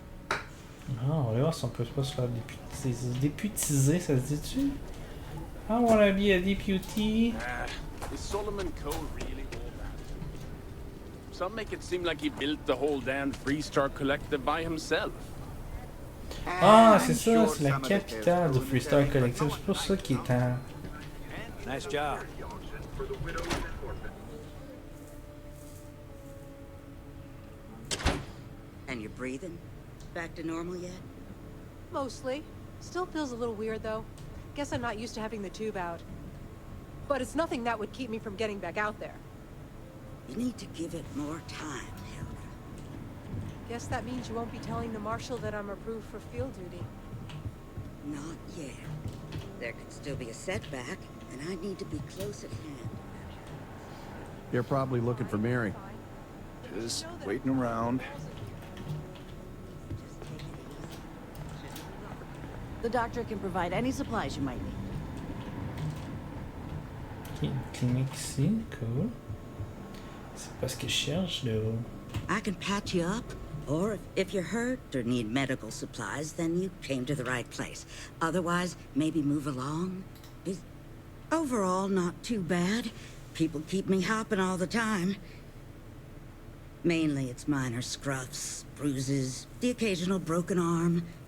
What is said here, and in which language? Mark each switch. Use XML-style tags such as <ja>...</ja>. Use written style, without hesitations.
<fr>Ah, on va voir si on peut pas se faire députiser, ça se dit-tu?</fr> <en>I wanna be a deputy. Is Solomon Cole really all that? Some make it seem like he built the whole damn Freestar Collective by himself.</en> <fr>Ah, c'est ça, c'est la capitale du Freestar Collective. C'est pour ça qu'il est en...</fr> <en>Nice job. And you're breathing? Back to normal yet? Mostly. Still feels a little weird, though. Guess I'm not used to having the tube out. But it's nothing that would keep me from getting back out there. You need to give it more time, Hilda. Guess that means you won't be telling the Marshal that I'm approved for field duty. Not yet. There could still be a setback, and I need to be close at hand. You're probably looking for Mary. Just waiting around. The doctor can provide any supplies you might need.</en> <fr>Ok, une clinique ici, cool. C'est pas ce que je cherche, là.</fr> <en>I can patch you up, or if you're hurt or need medical supplies, then you came to the right place. Otherwise, maybe move along. Overall, not too bad. People keep me hopping all the time. Mainly it's minor scruffs, bruises, the occasional broken arm.</en>